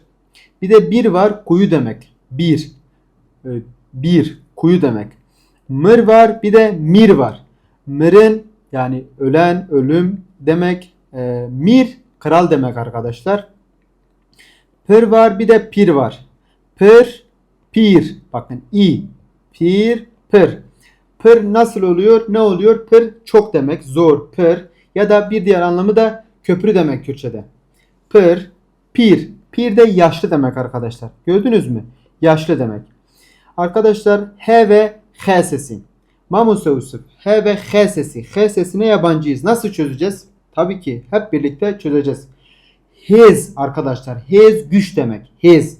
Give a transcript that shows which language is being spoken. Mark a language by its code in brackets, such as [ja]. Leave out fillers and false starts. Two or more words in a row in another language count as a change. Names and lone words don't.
[tr] Bir de bir var, kuyu demek. Bir. Bir, kuyu demek. Mır var bir de mir var. Mir'in yani ölen, ölüm demek. Mir kral demek arkadaşlar. Pir var bir de pir var. Pir, pir. Bakın i. Pir, pir. Pir nasıl oluyor? Ne oluyor? Pir çok demek. Zor, pir. Ya da bir diğer anlamı da köprü demek Kürtçe'de. Pir, pir. Pir de yaşlı demek arkadaşlar. Gördünüz mü? Yaşlı demek. Arkadaşlar H ve H sesi. Mamuse Yusuf. H ve H sesi. H sesine yabancıyız. Nasıl çözeceğiz? Tabii ki hep birlikte çözeceğiz. His arkadaşlar. His güç demek. His.